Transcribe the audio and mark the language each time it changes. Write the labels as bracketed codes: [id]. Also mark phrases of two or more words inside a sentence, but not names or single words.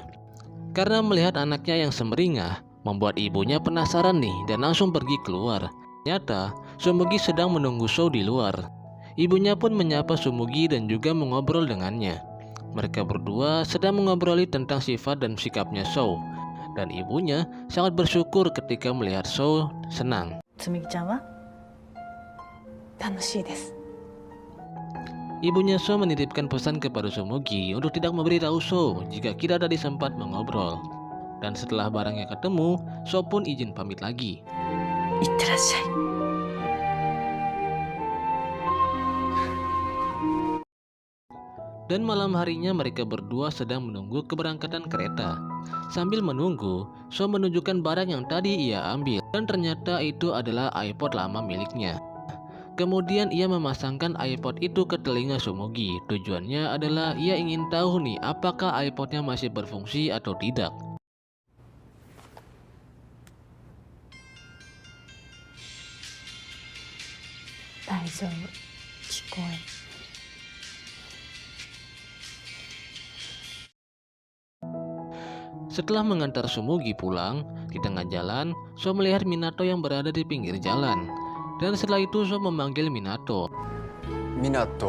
[id] Karena melihat anaknya yang semeringah, membuat ibunya penasaran nih dan langsung pergi keluar. Ternyata Sumugi sedang menunggu So di luar. Ibunya pun menyapa Sumugi dan juga mengobrol dengannya. Mereka berdua sedang mengobroli tentang sifat dan sikapnya So. Dan ibunya sangat bersyukur ketika melihat So senang. [ja] つむぎちゃんは楽しいです。 [id] Ibunya So menitipkan pesan kepada Sumugi untuk tidak memberitahu So jika tidak tadi sempat mengobrol. Dan setelah barangnya ketemu, So pun izin pamit lagi. [ja] いってらっしゃい。 [id] Dan malam harinya mereka berdua sedang menunggu keberangkatan kereta. Sambil menunggu, So menunjukkan barang yang tadi ia ambil. Dan ternyata itu adalah iPod lama miliknya. Kemudian ia memasangkan iPod itu ke telinga Sumugi. Tujuannya adalah ia ingin tahu nih apakah iPodnya masih berfungsi atau tidak. [ja] 大丈夫。聞こえ。 [id] Setelah mengantar Sumugi pulang, di tengah jalan, So melihat Minato yang berada di pinggir jalan. Dan setelah itu So memanggil Minato. 港。